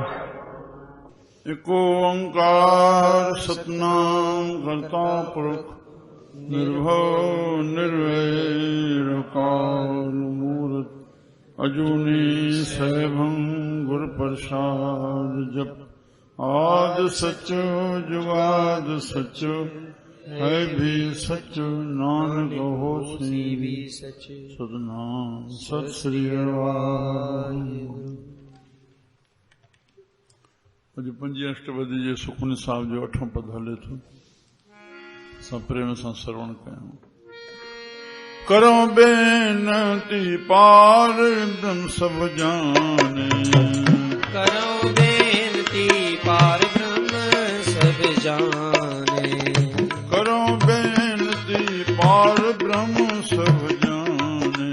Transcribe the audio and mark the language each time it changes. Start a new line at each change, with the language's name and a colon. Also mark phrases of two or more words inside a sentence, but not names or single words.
Punjabi: ਇਕ ਓੰਕਾਰ ਸਤਿਨਾਮ ਕਰਤਾ ਪੁਰਖ ਨਿਰਭਉ ਨਿਰਵੈਰ ਅਕਾਲ ਮੂਰਤ ਅਜੂਨੀ ਸੈਭੰ ਗੁਰ ਪ੍ਰਸਾਦ। ਜਪ ਆਦਿ ਸਚੋ ਜੁਗਾਦਿ ਸਚੋ ਹੈ ਵੀ ਸਚ ਨਾਨਕ ਹੋਸੀ ਵੀ ਸਚ। ਸਤਿਨਾਮ ਸਤਿ ਸ੍ਰੀ ਅਕਾਲ।
Sindhi: अॼु पंजी अष्टपदी जे सुखमनी साहिब जो 8हों पद हले थो। असां प्रेम सां श्रवण कयूं।
Punjabi: ਕਰੋ ਬੇਨਤੀ ਪਾਰ ਬ੍ਰਹਮ ਸਭ ਜਾਨੇ। ਕਰੋ ਬੇਨਤੀ ਪਾਰ ਬ੍ਰਹਮ ਸਭ ਜਾਨੇ। ਕਰੋ ਬੇਨਤੀ ਪਾਰ ਬ੍ਰਹਮ ਸਭ ਜਾਨੇ।